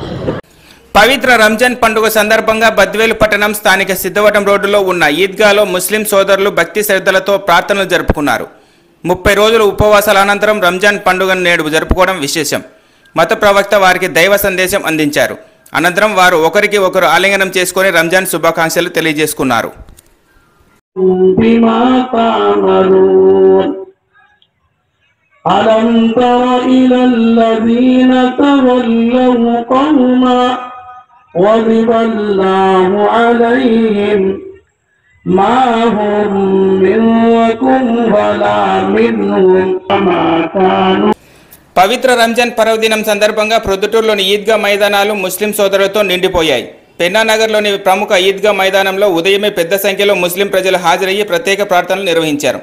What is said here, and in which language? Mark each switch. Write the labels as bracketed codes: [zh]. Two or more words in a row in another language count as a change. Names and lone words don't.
[te] పవిత్ర రంజాన్ పండుగ సందర్భంగా బద్వేలు పట్టణం స్థానిక సిద్ధవటం రోడ్డులో ఉన్న ఈద్గాలో ముస్లిం సోదరులు భక్తి శ్రద్ధలతో ప్రార్థనలు జరుపుకున్నారు. 30 రోజుల ఉపవాసాల అనంతరం రంజాన్ పండుగను నేడు జరుపుకోవడం విశేషం. మత ప్రవక్త వారికి దైవ సందేశం అందించారు. అనంతరం వారు ఒకరికి ఒకరు ఆలింగనం చేసుకుని రంజాన్ శుభాకాంక్షలు తెలియజేసుకున్నారు. [ar] ألم تر إلى الذين تولوا قوما غضب الله عليهم ما هم منكم ولا منهم وما كانوا. [te] పవిత్ర రంజాన్ పర్వదినం సందర్భంగా ప్రొద్దుటూరులోని ఈద్గా మైదానాలు ముస్లిం సోదరులతో నిండిపోయాయి. పెన్నానగర్లోని ప్రముఖ ఈద్గా మైదానంలో ఉదయమే పెద్ద సంఖ్యలో ముస్లిం ప్రజలు హాజరయ్యి ప్రత్యేక ప్రార్థనలు నిర్వహించారు.